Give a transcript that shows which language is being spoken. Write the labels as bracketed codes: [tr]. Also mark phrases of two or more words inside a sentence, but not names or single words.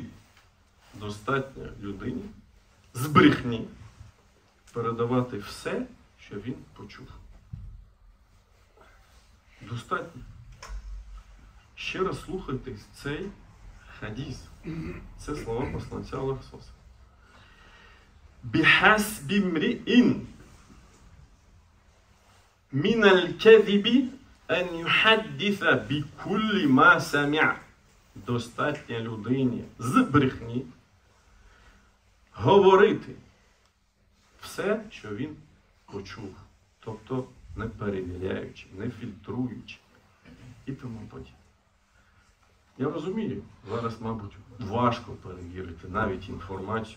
[uk] Достатньо людині з брехні передавати все, що він почув. Достатньо. Ще раз слухайте цей хадіс. Це слова посланця Аллаха. [ar] بحسب امرئ من الكذب أن يحدث بكل ما سمع. [uk] Достатньо людині з брехні говорити все, що він почув. Тобто не перевіряючи, не фільтруючи і тому подібне. Я розумію, зараз, мабуть, важко перевірити навіть інформацію.